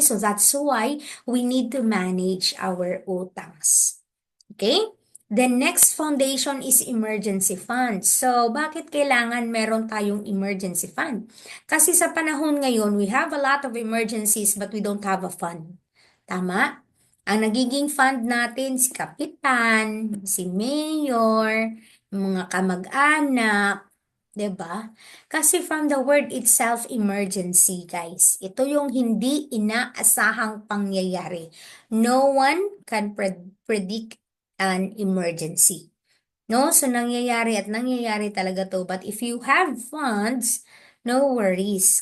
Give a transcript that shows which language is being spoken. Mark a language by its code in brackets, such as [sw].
[en] So that's why we need to manage our utangs. Okay? The next foundation is emergency fund. So, [tl] bakit kailangan meron tayong [en] emergency fund? [tl] Kasi sa panahon ngayon, [en] we have a lot of emergencies but we don't have a fund. [tl] Tama? Ang nagiging fund natin, si kapitan, si mayor, mga kamag-anak, 'di ba? [en] Kasi from the word itself, emergency, guys. [tl] Ito yung hindi inaasahang pangyayari. [en] No one can predict an emergency. No? So, [tl] nangyayari talaga to. [en] But if you have funds, no worries.